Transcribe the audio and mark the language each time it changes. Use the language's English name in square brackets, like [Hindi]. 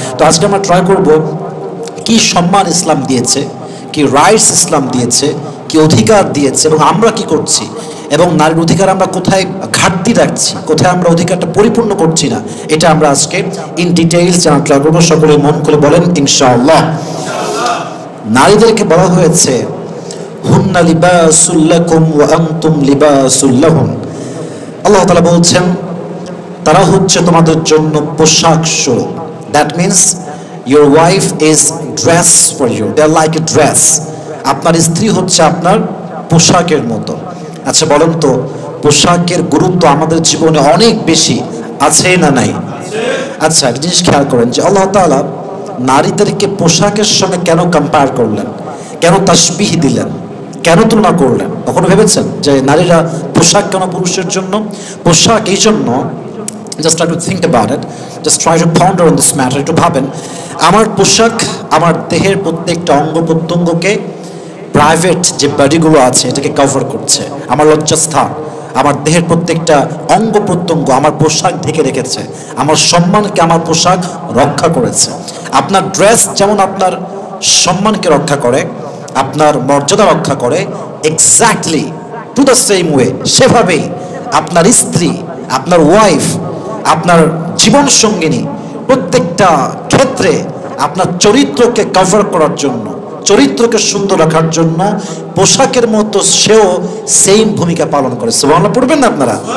[Bangla] তো আজকে আমরা ট্রাই করব কি সম্মান ইসলাম দিয়েছে, কি রাইটস ইসলাম দিয়েছে, কি অধিকার দিয়েছে এবং আমরা কি করছি, এবং নারীর অধিকার আমরা কোথায় ঘাটতি রাখছি, কোথায় আমরা অধিকারটা পরিপূর্ণ করছি না, এটা আমরা আজকে ইন ডিটেইলস জানার ট্রাই করবো। সকলে মন খুলে বলেন ইনশাআল্লাহ। নারীদেরকে বলা হয়েছে [Arabic] হুন্না লিবাসুল লাকুম ওয়া আনতুম লিবাসুল লাহুন। [Bangla] আল্লাহ তাআলা বলছেন তারা হচ্ছে তোমাদের জন্য পোশাক স্বরূপ। [English] That means your wife is dress for you, they are like a dress. [Bangla] আপনার স্ত্রী হচ্ছে আপনার পোশাকের মতো। আচ্ছা বলেন তো, পোশাকের গুরুত্ব আমাদের জীবনে অনেক বেশি আছে না নাই? আচ্ছা একটা জিনিস খেয়াল করেন যে আল্লাহ তাআলা নারীদেরকে পোশাকের সঙ্গে কেন কম্পেয়ার করলেন, কেন তাসবিহ দিলেন, কেন তুলনা করলেন? কখনো ভেবেছেন যে নারীরা পোশাক কেন পুরুষের জন্য? পোশাক এই জন্য, [English] just try to think about it, just try to ponder on this matter, [Bangla] একটু ভাবেন। আমার পোশাক আমার দেহের প্রত্যেকটা অঙ্গ প্রত্যঙ্গকে, প্রাইভেট যে বডিগুলো আছে এটাকে কভার করছে। আমার লজ্জাস্থান, আমার দেহের প্রত্যেকটা অঙ্গ প্রত্যঙ্গ আমার পোশাক ঢেকে রেখেছে, আমার সম্মানকে আমার পোশাক রক্ষা করেছে। আপনার ড্রেস যেমন আপনার সম্মানকে রক্ষা করে, আপনার মর্যাদা রক্ষা করে, [English] exactly to the same way [Bangla] সেভাবেই আপনার স্ত্রী, আপনার ওয়াইফ, আপনার জীবন সঙ্গিনী প্রত্যেকটা ক্ষেত্রে আপনার চরিত্রকে কভার করার জন্য, চরিত্রকে সুন্দর রাখার জন্য পোশাকের মতো সেও সেম ভূমিকা পালন করে। সুবহানাল্লাহ পড়বেন না আপনারা?